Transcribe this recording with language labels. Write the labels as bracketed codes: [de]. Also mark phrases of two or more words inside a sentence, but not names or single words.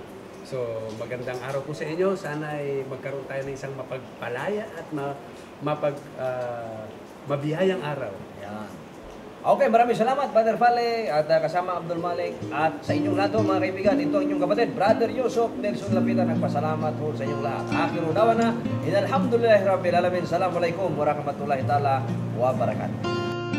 [tl] So, magandang araw po sa inyo. Sana ay magkaroon tayo ng isang mapagpalaya at mabihayang araw. Ayan. Okay, maraming salamat, Brother Fally, at kasama Abdul Malik. At sa inyong lahat, mga kaibigan, ito ang inyong kapatid, Brother Yusuf Nelson Lapita. Nagpasalamat po sa inyong lahat. [ar] آخر دعوانا أن الحمد لله رب العالمين. السلام عليكم ورحمة الله تعالى وبركاته.